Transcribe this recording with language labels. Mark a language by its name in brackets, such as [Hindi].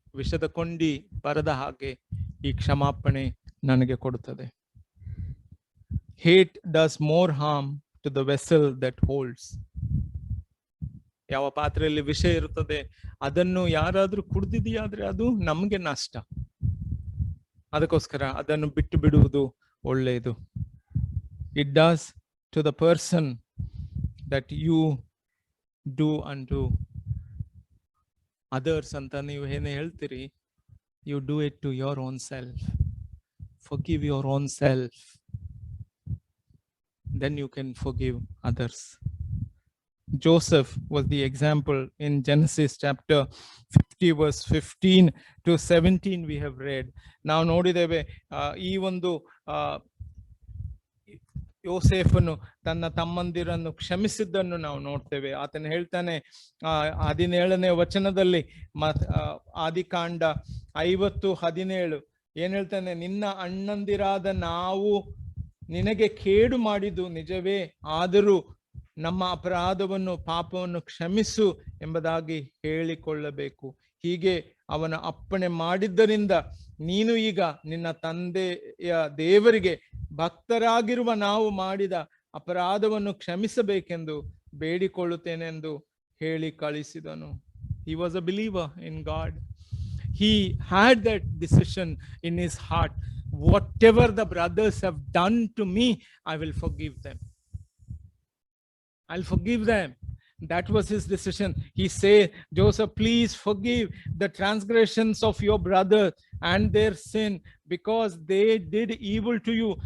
[Kannada] ವಿಷದ ಕೊಂಡಿ ಬರದ ಹಾಗೆ ಈ ಕ್ಷಮಾಪಣೆ ನನಗೆ ಕೊಡುತ್ತದೆ. [English] Hate does more harm to the vessel that holds. [Kannada] ಯಾವ ಪಾತ್ರೆಯಲ್ಲಿ ವಿಷ ಇರುತ್ತದೆ ಅದನ್ನು ಯಾರಾದ್ರೂ ಕುಡ್ದಿದೆಯಾದ್ರೆ ಅದು ನಮ್ಗೆ ನಷ್ಟ. ಅದಕ್ಕೋಸ್ಕರ ಅದನ್ನು ಬಿಟ್ಟು ಬಿಡುವುದು ಒಳ್ಳೆಯದು. [English] It does to the person that you do unto others [Kannada] ಅಂತ ನೀವು ಏನೇ ಹೇಳ್ತೀರಿ, [English] you do it to your own self. Forgive your own self. Then you can forgive others. Joseph was the example in Genesis chapter 50 verse 15 to 17 we have read. [Kannada] ನಾವು ನೋಡಿದ್ದೇವೆ ಈ ಒಂದು ಯೋಸೇಫನು ತನ್ನ ತಮ್ಮಂದಿರನ್ನು ಕ್ಷಮಿಸಿದ್ದನ್ನು ನಾವು ನೋಡ್ತೇವೆ. ಆತನು ಹೇಳ್ತಾನೆ 17ನೇ ವಚನದಲ್ಲಿ, ಆದಿಕಾಂಡ 50:17 ಏನ್ ಹೇಳ್ತಾನೆ, ನಿನ್ನ ಅಣ್ಣಂದಿರಾದ ನಾವು ನಿನಗೆ ಕೇಡು ಮಾಡಿದ್ದು ನಿಜವೇ, ಆದರೂ ನಮ್ಮ ಅಪರಾಧವನ್ನು ಪಾಪವನ್ನು ಕ್ಷಮಿಸು ಎಂಬುದಾಗಿ ಹೇಳಿಕೊಳ್ಳಬೇಕು. ಹೀಗೆ ಅವನ ಅಪ್ಪಣೆ ಮಾಡಿದ್ದರಿಂದ ನೀನು ಈಗ ನಿನ್ನ ತಂದೆಯ ದೇವರಿಗೆ ಭಕ್ತರಾಗಿರುವ ನಾವು ಮಾಡಿದ ಅಪರಾಧವನ್ನು ಕ್ಷಮಿಸಬೇಕೆಂದು ಬೇಡಿಕೊಳ್ಳುತ್ತೇನೆಂದು ಹೇಳಿ ಕಳಿಸಿದನು. [English] He was a believer in God. He had that decision in his heart. Whatever the brothers have done to me, I will forgive them. I'll forgive them. That was his decision. He said, Joseph, please forgive the transgressions of your brother and their sin, because they did evil to you.